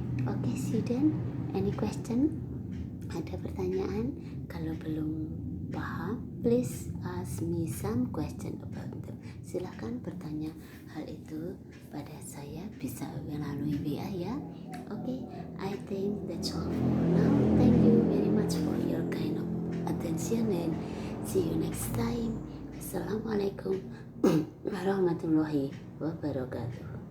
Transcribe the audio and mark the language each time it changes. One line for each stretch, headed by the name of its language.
English: Oke, student, any question?
Indonesian: Ada pertanyaan? Kalau belum paham,
English: please ask me some question about them.
Indonesian: Silahkan bertanya hal itu pada saya, bisa melalui WA ya.
English: Oke, I think that's all for now. Thank you very much for your kind of attention and see you next time. Assalamualaikum warahmatullahi wabarakatuh.